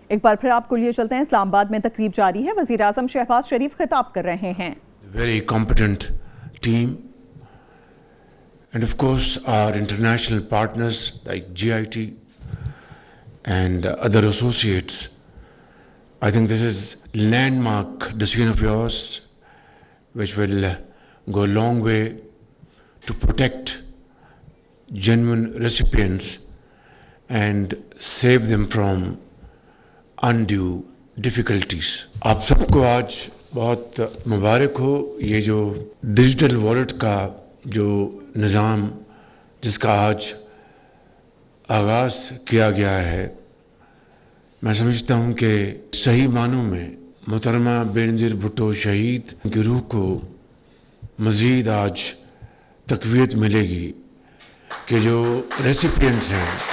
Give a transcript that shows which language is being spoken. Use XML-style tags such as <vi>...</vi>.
<ur>ایک بار پھر آپ کو لیے چلتے ہیں، اسلام آباد میں تقریب جاری ہے، وزیر اعظم شہباز شریف خطاب کر رہے ہیں۔</ur> <en>Very competent team, and of course our international partners like GIT and other associates. I think this is landmark decision of yours which will go a long way to protect genuine recipients and save them from undue difficulties.</en> <ur>آپ سب کو آج بہت مبارک ہو، یہ جو digital wallet کا جو نظام جس کا آج آغاز کیا گیا ہے، میں سمجھتا ہوں کہ صحیح معنوں میں محترمہ بینظیر بھٹو شہید کی روح کو مزید آج تقویت ملے گی کہ جو ریسیپینٹس ہیں،</ur>